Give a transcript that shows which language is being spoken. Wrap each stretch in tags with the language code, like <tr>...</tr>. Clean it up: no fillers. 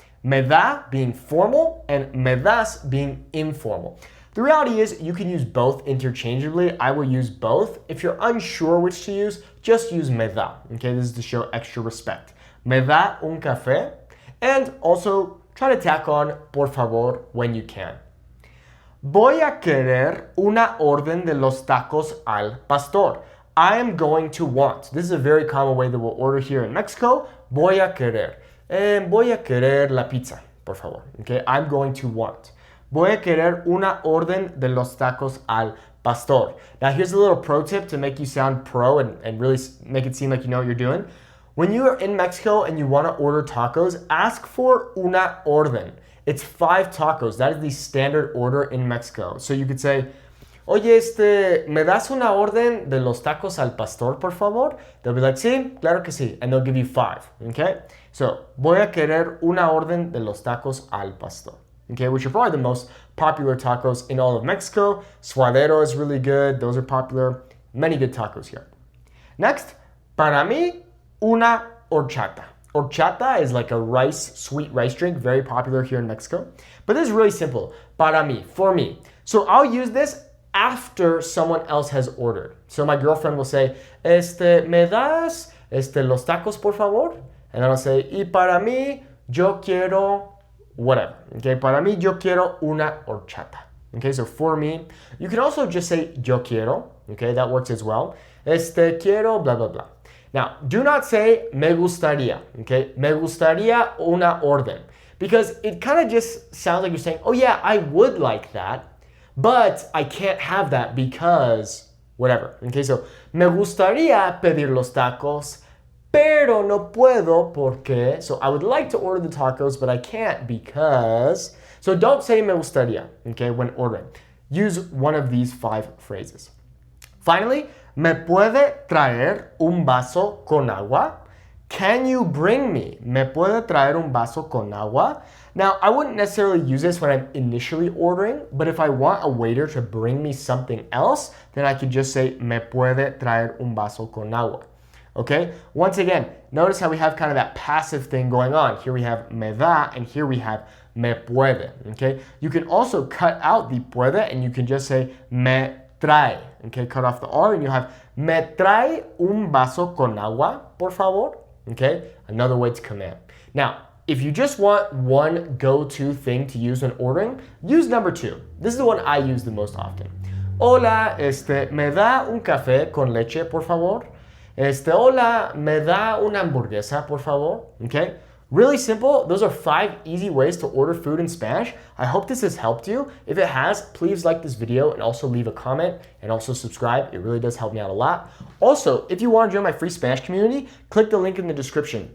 <en>Me da being formal and me das being informal. The reality is you can use both interchangeably. I will use both. If you're unsure which to use, just use me da. Okay, this is to show extra respect.</en> <es>Me da un café.</es> <en>And also try to tack on por favor when you can.</en> <es>Voy a querer una orden de los tacos al pastor.</es> <en>I am going to want. This is a very common way that we'll order here in Mexico.</en> <es>Voy a querer. Voy a querer la pizza, por favor.</es> <en>Okay, I'm going to want.</en> <es>Voy a querer una orden de los tacos al pastor.</es> <en>Now here's a little pro tip to make you sound pro and really make it seem like you know what you're doing. When you are in Mexico and you want to order tacos, ask for una orden. It's 5 tacos. That is the standard order in Mexico. So you could say,</en> <es>oye, ¿me das una orden de los tacos al pastor, por favor?</es> <en>They'll be like,</en> <es>sí, claro que sí.</es> <en>And they'll give you 5, okay?</en> <es>So, voy a querer una orden de los tacos al pastor, okay?</es> <en>Which are probably the most popular tacos in all of Mexico. Suadero is really good. Those are popular. Many good tacos here.</en> <es>Next, para mí, una horchata.</es> <en>Horchata is like a sweet rice drink, very popular here in Mexico. But this is really simple.</en> <es>Para mí,</es> <en>for me. So I'll use this after someone else has ordered. So my girlfriend will say,</en> <es>¿me das los tacos, por favor?</es> <en>And then I'll say,</en> <es>y para mí, yo quiero</es> <en>whatever.</en> <es>Okay, para mí, yo quiero una horchata.</es> <en>Okay, so for me. You can also just say, yo quiero. Okay, that works as well. Quiero, blah, blah, blah. Now, do not say me gustaría, okay?</en> <es>Me gustaría una orden.</es> <en>Because it kind of just sounds like you're saying, oh yeah, I would like that, but I can't have that because whatever.</en> <es>Okay, so me gustaría pedir los tacos, pero no puedo porque.</es> <en>So I would like to order the tacos, but I can't because. So don't say me gustaría, okay, when ordering. Use one of these 5 phrases.</en> <es>Finally, ¿me puede traer un vaso con agua?</es> <en>Can you bring me?</en> <es>¿Me puede traer un vaso con agua?</es> <en>Now, I wouldn't necessarily use this when I'm initially ordering, but if I want a waiter to bring me something else, then I can just say,</en> <es>¿me puede traer un vaso con agua?</es> <en>Okay? Once again, notice how we have kind of that passive thing going on. Here we have me da, and here we have me puede. Okay? You can also cut out the puede, and you can just say, me trae. Okay, cut off the R and you have</en> <es>me trae un vaso con agua, por favor.</es> <en>Okay, another way to command. Now, if you just want one go-to thing to use when ordering, use number 2. This is the one I use the most often.</en> <es>Hola, ¿me da un café con leche, por favor? Hola, ¿me da una hamburguesa, por favor?</es> <en>Okay. Really simple. Those are 5 easy ways to order food in Spanish. I hope this has helped you. If it has, please like this video and also leave a comment and also subscribe. It really does help me out a lot. Also, if you want to join my free Spanish community, click the link in the description.</en>